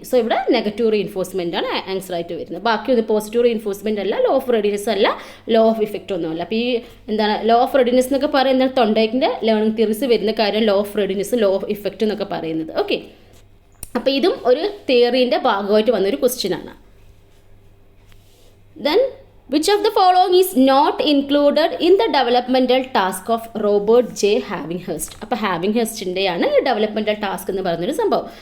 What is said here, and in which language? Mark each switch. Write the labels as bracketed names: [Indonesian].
[Malayalam] So ഇവിടെ negative reinforcement ആണ് answer ആയിട്ട് വരുന്നത്. ബാക്കി ഒരു പോസിറ്റീവ് റീഇൻഫോഴ്സ്മെൻ്റ് അല്ല, ലോ ഓഫ് റെഡിനെസ് അല്ല, ലോ ഓഫ് ഇഫക്റ്റ് ഒന്നുമല്ല. അപ്പോൾ ഈ എന്താണ് ലോ ഓഫ് റെഡിനെസ് എന്നൊക്കെ പറയുന്നത് തൊണ്ടയ്ക്കിൻ്റെ ലേണിംഗ് തിയറീസ് വരുന്ന കാര്യം law of readiness, law of effect എന്നൊക്കെ പറയുന്നത്. ഓക്കെ, അപ്പോൾ ഇതും ഒരു തിയറീൻ്റെ ഭാഗമായിട്ട് വന്നൊരു ക്വസ്റ്റ്യൻ ആണ്. [English] Then which of the following is not included in the developmental task of Robert J. Havinghurst? [Malayalam] അപ്പോൾ ഹാവിംഗ്ഹേസ്റ്റിൻ്റെയാണ് ഈ ഡെവലപ്മെൻറ്റൽ ടാസ്ക് എന്ന് പറയുന്നൊരു സംഭവം.